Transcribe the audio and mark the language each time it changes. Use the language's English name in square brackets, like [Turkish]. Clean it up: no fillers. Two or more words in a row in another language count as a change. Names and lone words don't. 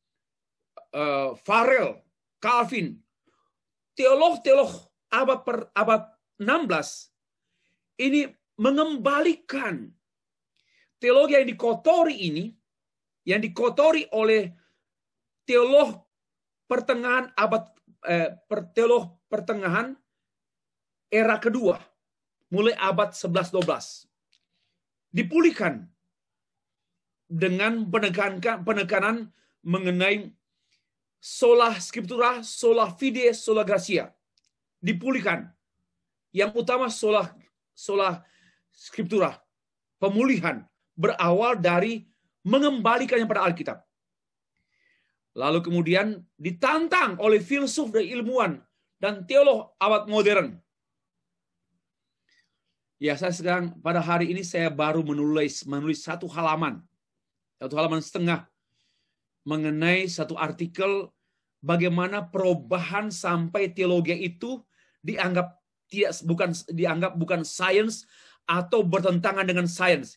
[Indonesian] Farel, Calvin, teolog abad 16 ini mengembalikan teologi yang dikotori ini, yang dikotori oleh teolog pertengahan teolog pertengahan era kedua, mulai abad 11-12. Dipulihkan dengan penekanan mengenai [Latin] sola scriptura, sola fide, sola gratia. [Indonesian] Dipulihkan. Yang utama [Latin] sola scriptura. [Indonesian] Pemulihan berawal dari mengembalikannya pada Alkitab. Lalu kemudian ditantang oleh filsuf dan ilmuwan dan teolog abad modern. Ya, saya sekarang pada hari ini saya baru menulis satu halaman setengah mengenai satu artikel bagaimana perubahan sampai teologi itu dianggap bukan sains atau bertentangan dengan sains.